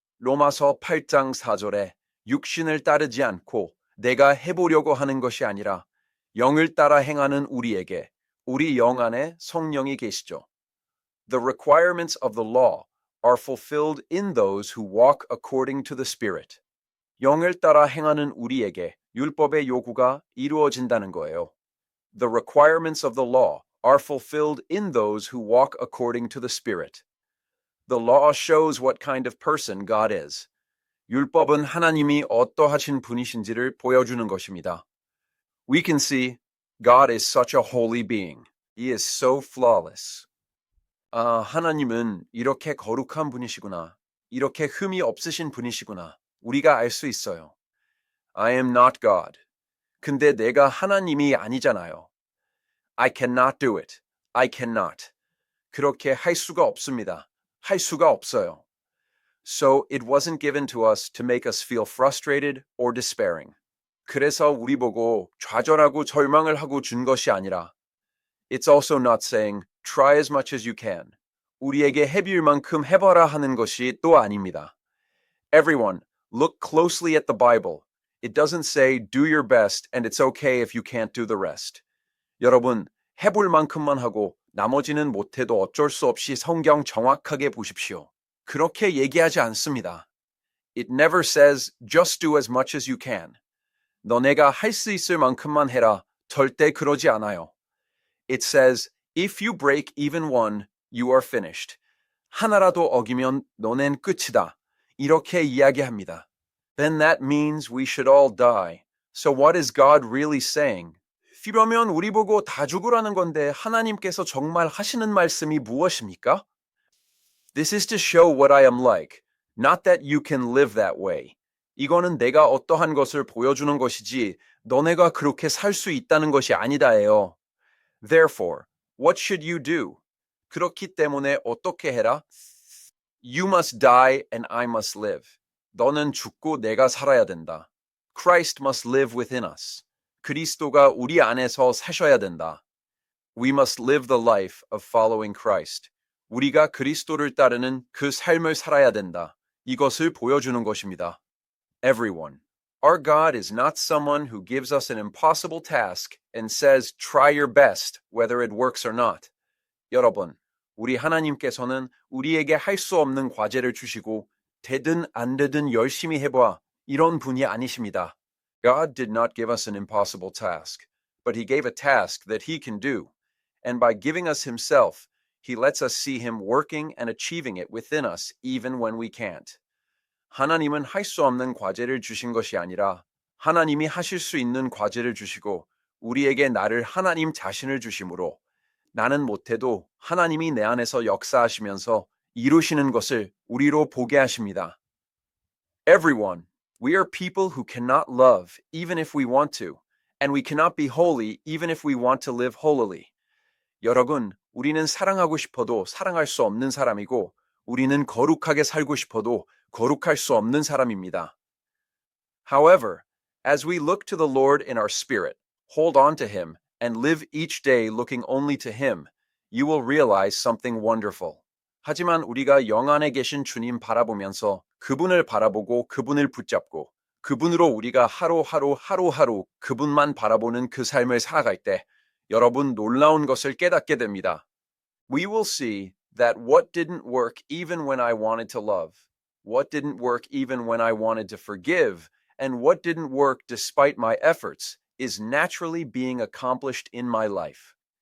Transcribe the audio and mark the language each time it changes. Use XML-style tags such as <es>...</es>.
<ko>로마서 8장 4절에 육신을 따르지 않고 내가 해보려고 하는 것이 아니라 영을 따라 행하는 우리에게 우리 영 안에 성령이 계시죠.</ko> <en>The requirements of the law are fulfilled in those who walk according to the Spirit.</en> <ko>영을 따라 행하는 우리에게 율법의 요구가 이루어진다는 거예요.</ko> <en>The requirements of the law are fulfilled in those who walk according to the Spirit. The law shows what kind of person God is.</en> <ko>율법은 하나님이 어떠하신 분이신지를 보여주는 것입니다.</ko> <en>We can see God is such a holy being. He is so flawless.</en> <ko>하나님은 이렇게 거룩한 분이시구나. 이렇게 흠이 없으신 분이시구나. 우리가 알 수 있어요.</ko> <en>I am not God.</en> <ko>근데 내가 하나님이 아니잖아요.</ko> <en>I cannot do it. I cannot.</en> <ko>그렇게 할 수가 없습니다. 할 수가 없어요.</ko> <en>So it wasn't given to us to make us feel frustrated or despairing.</en> <ko>그래서 우리 보고 좌절하고 절망을 하고 준 것이 아니라</ko> <en>It's also not saying try as much as you can.</en> <ko>우리에게 해빌 만큼 해봐라 하는 것이 또 아닙니다.</ko> <en>Everyone, look closely at the Bible. It doesn't say do your best and it's okay if you can't do the rest.</en> <ko>여러분, 해볼 만큼만 하고 나머지는 못해도 어쩔 수 없이 성경 정확하게 보십시오. 그렇게 얘기하지 않습니다.</ko> <en>It never says just do as much as you can.</en> <ko>너네가 할 수 있을 만큼만 해라. 절대 그러지 않아요.</ko> <en>It says if you break even one, you are finished.</en> <ko>하나라도 어기면 너넨 끝이다. 이렇게 이야기합니다.</ko> <en>Then that means we should all die. So what is God really saying?</en> <ko>이러면 우리 보고 다 죽으라는 건데 하나님께서 정말 하시는 말씀이 무엇입니까?</ko> <en>This is to show what I am like, not that you can live that way.</en> <ko>이거는 내가 어떠한 것을 보여주는 것이지 너네가 그렇게 살 수 있다는 것이 아니다예요.</ko> <en>Therefore, what should you do?</en> <ko>그렇기 때문에 어떻게 해라?</ko> <en>You must die and I must live.</en> <ko>너는 죽고 내가 살아야 된다.</ko> <en>Christ must live within us.</en> <ko>그리스도가 우리 안에서 사셔야 된다.</ko> <en>We must live the life of following Christ.</en> <ko>우리가 그리스도를 따르는 그 삶을 살아야 된다. 이것을 보여주는 것입니다.</ko> <en>Everyone. Our God is not someone who gives us an impossible task and says, try your best, whether it works or not.</en> <ko>여러분, 우리 하나님께서는 우리에게 할 수 없는 과제를 주시고 되든 안 되든 열심히 해봐. 이런 분이 아니십니다.</ko> <en>God did not give us an impossible task, but he gave a task that he can do. And by giving us himself, he lets us see him working and achieving it within us even when we can't.</en> <ko>하나님은 할 수 없는 과제를 주신 것이 아니라 하나님이 하실 수 있는 과제를 주시고 우리에게 나를 하나님 자신을 주심으로 나는 못해도 하나님이 내 안에서 역사하시면서 이루시는 것을 우리로 보게 하십니다.</ko> <en>Everyone, We are people who cannot love even if we want to, and we cannot be holy even if we want to live holily.</en> <ko>여러분, 우리는 사랑하고 싶어도 사랑할 수 없는 사람이고, 우리는 거룩하게 살고 싶어도 거룩할 수 없는 사람입니다.</ko> <en>However, as we look to the Lord in our spirit, hold on to Him, and live each day looking only to Him, you will realize something wonderful.</en> <ko>하지만 우리가 영 안에 계신 주님 바라보면서 그분을 바라보고 그분을 붙잡고 그분으로 우리가 하루하루 그분만 바라보는 그 삶을 살아갈 때 여러분 놀라운 것을 깨닫게 됩니다.</ko> <en>We will see that what didn't work even when I wanted to love, what didn't work even when I wanted to forgive, and what didn't work despite my efforts is naturally being accomplished in my life.</en>